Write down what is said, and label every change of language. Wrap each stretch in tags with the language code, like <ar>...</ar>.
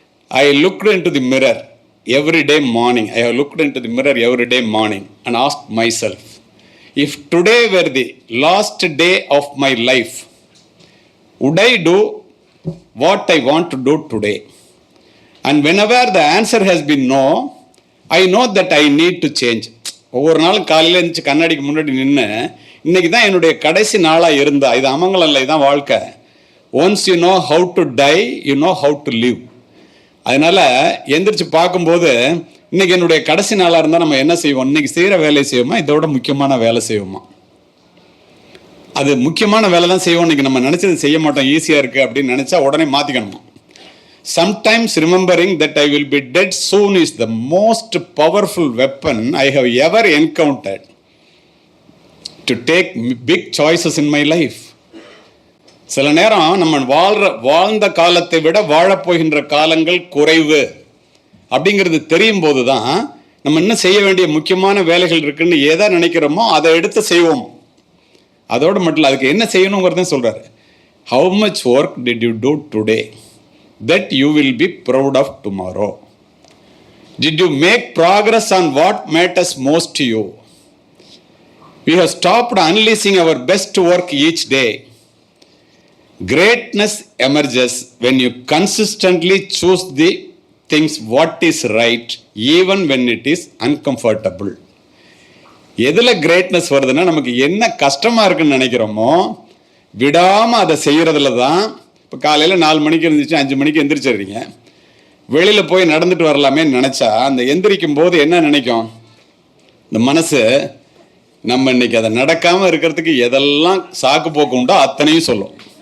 <en>I looked into the mirror every day morning. I have looked into the mirror every day morning and ask myself, if today were the last day of my life, would I do what I want to do today? And whenever the answer has been no, I know that I need to change.</en> <ta>ஒவ்வொரு நாளும் காலையில் இருந்துச்சு கண்ணாடிக்கு முன்னாடி நின்று, இன்னைக்கு தான் என்னுடைய கடைசி நாளாக இருந்தா, இது அமங்கலம் இல்லை, இதுதான் வாழ்க்கை.</ta> <en>Once you know how to die, you know how to live.</en> <ta>அதனால் எந்திரிச்சு பார்க்கும்போது இன்னைக்கு என்னுடைய கடைசி நாளாக இருந்தால் நம்ம என்ன செய்வோம், இன்னைக்கு செய்கிற வேலையை செய்வோமா, இதோட முக்கியமான வேலை செய்வோமா? அது முக்கியமான வேலை தான் செய்வோம். இன்னைக்கு நம்ம நினச்சது செய்ய மாட்டோம், ஈஸியாக இருக்குது அப்படின்னு நினச்சா உடனே மாற்றிக்கணுமா?</ta> <en>Sometimes remembering that I will be dead soon is the most powerful weapon I have ever encountered to take big choices in my life.</en> <ta>சில நேரம் நம்ம வாழ்ந்த காலத்தை விட வாழப்போகின்ற காலங்கள் குறைவு அப்படிங்கிறது தெரியும் போது தான் நம்ம இன்னும் செய்ய வேண்டிய முக்கியமான வேலைகள் இருக்குன்னு எதை நினைக்கிறோமோ அதை எடுத்து செய்வோம். அதோடு மட்டும் இல்லை, அதுக்கு என்ன செய்யணுங்கிறதையும் சொல்கிறாரு.</ta> <en>How much work did you do today that you will be proud of tomorrow? Did you make progress on what matters most to you? We have stopped unleashing our best work each day. Greatness emerges when you consistently choose the things what is right even when it is uncomfortable.</en> <ta>எதில் greatness வருதுன்னா, நமக்கு என்ன கஷ்டமாக இருக்குன்னு நினைக்கிறோமோ விடாமல் அதை செய்கிறதுல தான். இப்போ காலையில் 4 மணிக்கு இருந்துச்சு, 5 மணிக்கு எந்திரிச்சிடுறீங்க. வெளியில் போய் நடந்துட்டு வரலாமேன்னு நினச்சா அந்த எந்திரிக்கும் போது என்ன நினைக்கும் இந்த மனசு, நம்ம இன்னைக்கு அதை நடக்காமல் இருக்கிறதுக்கு எதெல்லாம் சாக்கு போக்கு உண்டோ அத்தனையும் சொல்லும்.</ta>